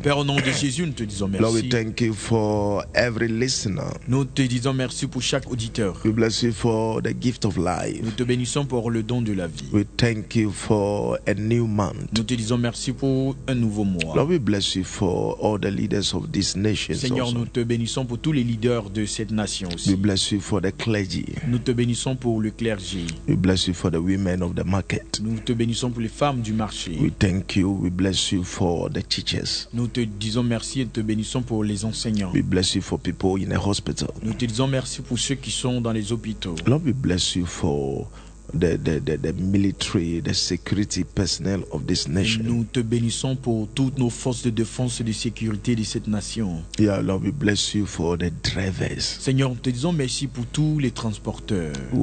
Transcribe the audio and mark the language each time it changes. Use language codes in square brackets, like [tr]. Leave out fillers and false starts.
[fr] Père, au nom de Jésus, nous te disons merci. [en] Lord, we thank you for every listener. [fr] Nous te disons merci pour chaque auditeur. [en] We bless you for the gift of life. [fr] Nous te bénissons pour le don de la vie. [en] We thank you for a new month. [fr] Nous te disons merci pour un nouveau mois. [en] Lord, we bless you for all the leaders of this nation. [fr] Seigneur, [en] also. [fr] Nous te bénissons pour tous les leaders de cette nation aussi. [en] We bless you for the clergy. [fr] Nous te bénissons pour le clergé. [en] We bless you for the women of the market. [fr] Nous te bénissons pour les femmes du marché. [en] We thank you, we bless you for the teachers. [fr] Nous te disons merci et te bénissons pour les enseignants. [en] We bless you for people in the hospital. [fr] Nous te disons merci pour ceux qui sont dans les hôpitaux. [en] Lord, we bless you for the military, the security personnel of this nation. [fr] Nous te bénissons pour toutes nos forces de défense et de sécurité de cette nation. [en] Yeah, Lord, we bless you for the drivers. [fr] Seigneur, te disons merci pour tous les transporteurs.